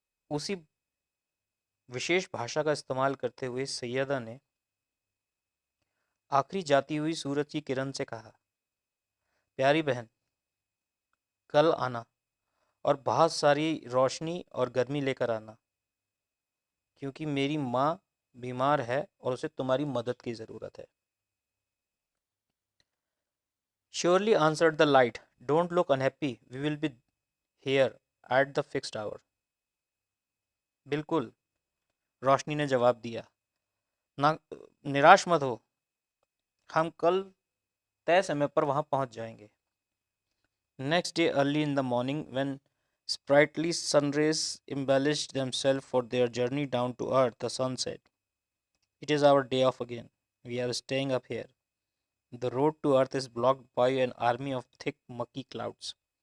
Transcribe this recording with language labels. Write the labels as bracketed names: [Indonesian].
[Hindi] उसी विशेष भाषा का इस्तेमाल करते हुए सैयदा ने आखिरी जाती हुई सूरज की किरण से कहा, प्यारी बहन, कल आना और बहुत सारी रोशनी और गर्मी लेकर आना, क्योंकि मेरी माँ बीमार है और उसे तुम्हारी मदद की ज़रूरत है। [English] Surely, answered the light. Don't look unhappy. We will be here at the fixed hour. [Hindi] बिल्कुल, रोशनी ने जवाब दिया। ना निराश मत हो, हम कल तय समय पर वहां पहुंच जाएंगे। [English] Next day, early in the morning, when sprightly sun rays embellished themselves for their journey down to earth, the sun said, it is our day off again. We are staying up here. The road to earth is blocked by an army of thick, mucky clouds.